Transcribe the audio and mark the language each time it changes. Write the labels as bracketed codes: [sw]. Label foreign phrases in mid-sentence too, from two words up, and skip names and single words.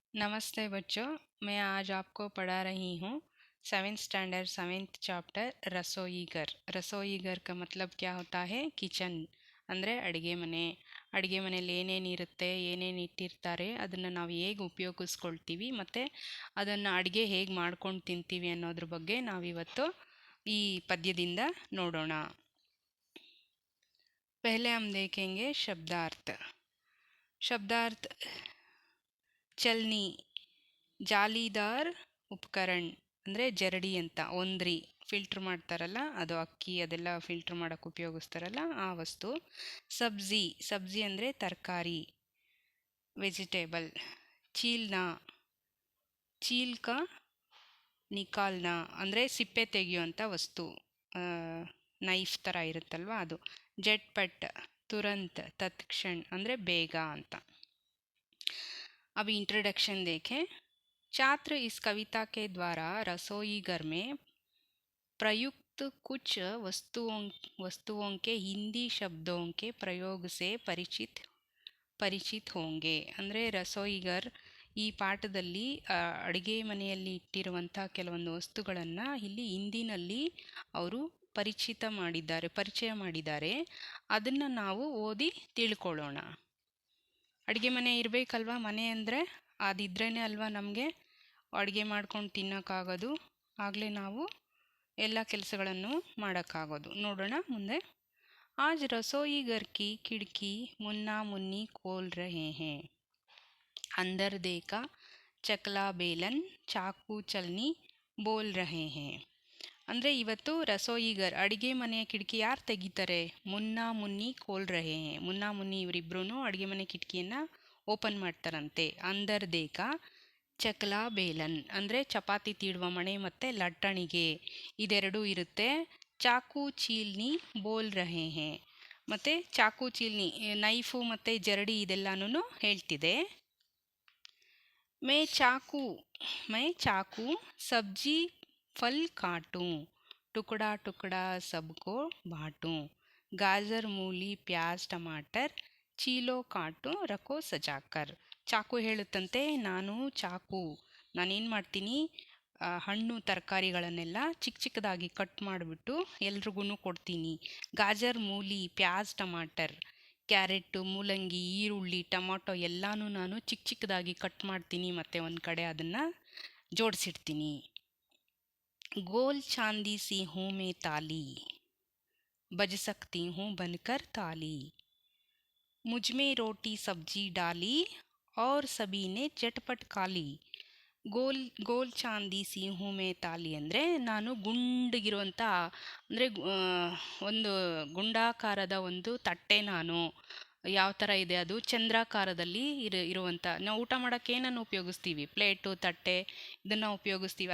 [hi] नमस्ते बच्चों, मैं आज आपको पढ़ा रही हूँ [en] 7th standard 7th chapter [hi] रसोई घर। रसोई घर का मतलब क्या होता है? [kn] ಕಿಚನ್ ಅಂದರೆ ಅಡುಗೆ ಮನೆ. ಅಡುಗೆ ಮನೆಯಲ್ಲಿ ಏನೇನಿರುತ್ತೆ, ಏನೇನು ಇಟ್ಟಿರ್ತಾರೆ, ಅದನ್ನು ನಾವು ಹೇಗೆ ಉಪಯೋಗಿಸ್ಕೊಳ್ತೀವಿ ಮತ್ತು ಅದನ್ನು ಅಡುಗೆ ಹೇಗೆ ಮಾಡ್ಕೊಂಡು ತಿಂತೀವಿ ಅನ್ನೋದ್ರ ಬಗ್ಗೆ ನಾವಿವತ್ತು ಈ ಪದ್ಯದಿಂದ ನೋಡೋಣ. [hi] पहले हम देखेंगे शब्दार्थ. [kn] शब्दार्थ [hi] चलनी, जालीदार उपकरण [kn] ಅಂದರೆ ಜರಡಿ ಅಂತ, ಒಂದ್ರಿ ಫಿಲ್ಟ್ರ್ ಮಾಡ್ತಾರಲ್ಲ ಅದು, ಅಕ್ಕಿ ಅದೆಲ್ಲ ಫಿಲ್ಟ್ರ್ ಮಾಡೋಕ್ಕೆ ಉಪಯೋಗಿಸ್ತಾರಲ್ಲ ಆ ವಸ್ತು. ಸಬ್ಜಿ, ಸಬ್ಜಿ ಅಂದರೆ ತರಕಾರಿ, ವೆಜಿಟೇಬಲ್. ಚೀಲ್ನ, [hi] छिलका निकालना [kn] ಅಂದರೆ ಸಿಪ್ಪೆ ತೆಗೆಯುವಂಥ ವಸ್ತು, ನೈಫ್ ಥರ ಇರುತ್ತಲ್ವ ಅದು. [hi] झटपट, तुरंत, तत्क्षण [kn] ಅಂದರೆ ಬೇಗ ಅಂತ. [hi] अब इंट्रोडक्शन देखें. छात्र इस कविता के द्वारा रसोई घर में प्रयुक्त कुछ वस्तुओं के हिंदी शब्दों के प्रयोग से परिचित होंगे. [kn] ಅಂದರೆ ರಸೋಯಿಗರ್ ಈ ಪಾಠದಲ್ಲಿ ಅಡುಗೆ ಮನೆಯಲ್ಲಿ ಇಟ್ಟಿರುವಂಥ ಕೆಲವೊಂದು ವಸ್ತುಗಳನ್ನು ಇಲ್ಲಿ ಹಿಂದಿನಲ್ಲಿ ಅವರು ಪರಿಚಯ ಮಾಡಿದ್ದಾರೆ. ಅದನ್ನು ನಾವು ಓದಿ ತಿಳ್ಕೊಳ್ಳೋಣ. ಅಡುಗೆ ಮನೆ ಇರಬೇಕಲ್ವ, ಮನೆ ಅಂದರೆ ಅದಿದ್ರೇ ಅಲ್ವಾ ನಮಗೆ ಅಡುಗೆ ಮಾಡ್ಕೊಂಡು ತಿನ್ನೋಕ್ಕಾಗೋದು, ಆಗಲೇ ನಾವು ಎಲ್ಲ ಕೆಲಸಗಳನ್ನು ಮಾಡೋಕ್ಕಾಗೋದು. ನೋಡೋಣ ಮುಂದೆ. [hi] आज रसोई घर की खिड़की मुन्ना मुन्नी खोल रहे हैं, अंदर देखा चकला बेलन चाकू चलनी बोल रहे हैं. [kn] ಅಂದರೆ ಇವತ್ತು ರಸೋಯಿಗರ್ ಅಡುಗೆ ಮನೆಯ ಕಿಟಕಿ ಯಾರು ತೆಗಿತಾರೆ? [hi] मुन्ना मुन्नी खोल रहे हैं. [kn] ಮುನ್ನಾ ಮುನ್ನಿ ಇವರಿಬ್ರು ಅಡುಗೆ ಮನೆ ಕಿಟಕಿಯನ್ನು ಓಪನ್ ಮಾಡ್ತಾರಂತೆ. [hi] अंदर देखा चकला बेलन [kn] ಅಂದರೆ ಚಪಾತಿ ತೀಡುವ ಮಣೆ ಮತ್ತು ಲಟ್ಟಣಿಗೆ, ಇದೆರಡೂ ಇರುತ್ತೆ. [hi] चाकू चलनी बोल रहे हैं, [kn] ಮತ್ತು ಚಾಕು ಚೀಲ್ನಿ ನೈಫು ಮತ್ತು ಜರಡಿ ಇದೆಲ್ಲನೂ ಹೇಳ್ತಿದೆ. [hi] मैं चाकू सब्जी फल काटूं, टुकड़ा टुकड़ा सबको बांटूं, गाजर मूली प्याज टमाटर छीलूं काटूं रखूं सजाकर. [kn] ಚಾಕು ಹೇಳುತ್ತಂತೆ, ನಾನೇನು ಮಾಡ್ತೀನಿ, ಹಣ್ಣು ತರಕಾರಿಗಳನ್ನೆಲ್ಲ ಚಿಕ್ಕ ಚಿಕ್ಕದಾಗಿ ಕಟ್ ಮಾಡಿಬಿಟ್ಟು ಎಲ್ರಿಗೂ ಕೊಡ್ತೀನಿ. [hi] गाजर मूली प्याज टमाटर, [kn] ಕ್ಯಾರೆಟು ಮೂಲಂಗಿ ಈರುಳ್ಳಿ ಟೊಮಾಟೊ ಎಲ್ಲನೂ ನಾನು ಚಿಕ್ಕ ಚಿಕ್ಕದಾಗಿ ಕಟ್ ಮಾಡ್ತೀನಿ ಮತ್ತು ಒಂದು ಕಡೆ ಅದನ್ನು ಜೋಡಿಸಿಡ್ತೀನಿ. [hi] गोल चांदी सी हूँ मैं थाली, बज सकती हूँ बनकर ताली, मुझमें रोटी सब्जी डाली और सभी ने चटपट खाली. गोल चांदी सी हूँ मैं थाली [kn] ಅಂದರೆ ನಾನು ಗುಂಡಗಿರುವಂಥ, ಅಂದರೆ ಒಂದು ಗುಂಡಾಕಾರದ ಒಂದು ತಟ್ಟೆ, ನಾನು ಯಾವ ಥರ ಇದೆ ಅದು ಚಂದ್ರಾಕಾರದಲ್ಲಿ ಇರುವಂಥ, ನಾವು ಊಟ ಮಾಡೋಕ್ಕೆ ಏನನ್ನು ಉಪಯೋಗಿಸ್ತೀವಿ, ಪ್ಲೇಟು ತಟ್ಟೆ ಇದನ್ನು ಉಪಯೋಗಿಸ್ತೀವಿ.